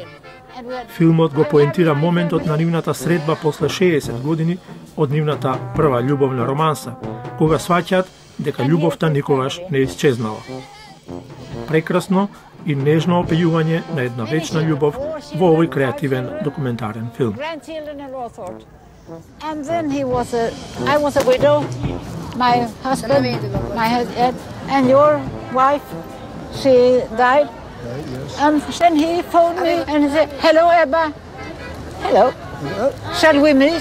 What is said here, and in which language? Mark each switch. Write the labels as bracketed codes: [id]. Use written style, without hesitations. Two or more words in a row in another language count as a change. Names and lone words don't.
[mk] Филмот го поентира моментот на нивната средба после 60 години од нивната прва љубовна романса, кога сваќаат дека љубовта никогаш не исчезнала. Прекрасно и нежно опејување на една вечна ljubov во овој креативен документарен филм. [en] And then I was a widow, my husband, and your wife, she died. And then he phoned me and he said, "Hello, Ebba. Hello. Shall we meet?"